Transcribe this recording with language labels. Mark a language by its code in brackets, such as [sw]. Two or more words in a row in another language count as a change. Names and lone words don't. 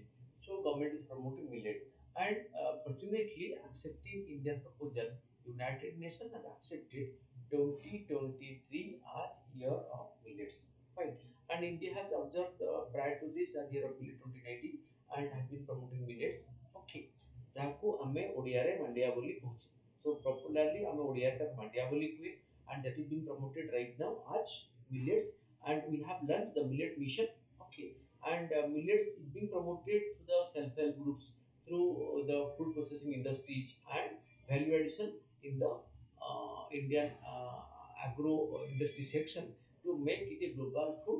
[en] So government is promoting millet. And fortunately, accepting Indian proposal, United Nations have accepted 2023 as year of millets. Fine. And India has observed prior to this as year of millet 2019 and has been promoting millets. [or] Okay. ଯାହାକୁ ଆମେ ଓଡ଼ିଆରେ ମାଣ୍ଡିଆ ବୋଲି କହୁଛେ. [en] So popularly [or] ଆମେ ଓଡ଼ିଆରେ ତାକୁ ମାଣ୍ଡିଆ ବୋଲି କୁହେ, [en] and that is being promoted right now as millets, and we have launched the millet mission. Okay. And millets is being promoted to the self-help groups through the food processing industries and value addition in the Indian agro industry section to make it a global food.